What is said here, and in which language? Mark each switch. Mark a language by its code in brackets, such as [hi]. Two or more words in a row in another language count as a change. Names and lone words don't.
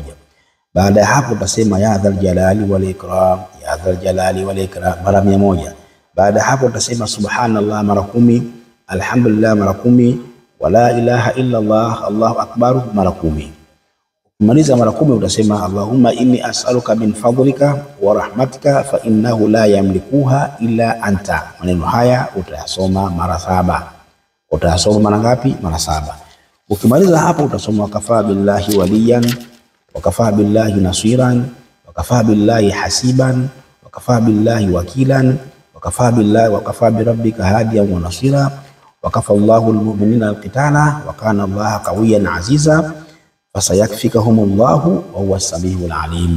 [sw] Baada ya hapo utasema [ar] يا ذا الجلال والإكرام, يا ذا الجلال والإكرام [sw] mara 100. Baada hapo utasema subhanallah mara 10, alhamdulillah mara 10, [ar] و لا إله إلا الله الله أكبر [sw] mara 10. Ukimaliza mara 10 utasema [ar] اللهم إني أسألك من فضلك ورحمتك فإنه لا يملكها إلا أنت. [sw] Maneno haya utayasoma mara 7. Utayasoma mara ngapi? Mara 7. Ukimaliza hapo utasoma [ar] وكفى بالله وليا، وكفى بالله نصيرا، وكفى بالله حسيبا، وكفى بالله وكيلا، وكفى بالله وكفى بربك هاديا ونصيرا، وكفى الله المؤمنين القتال وكان الله قويا عزيزا فسيكفيكهم الله وهو السميع العليم.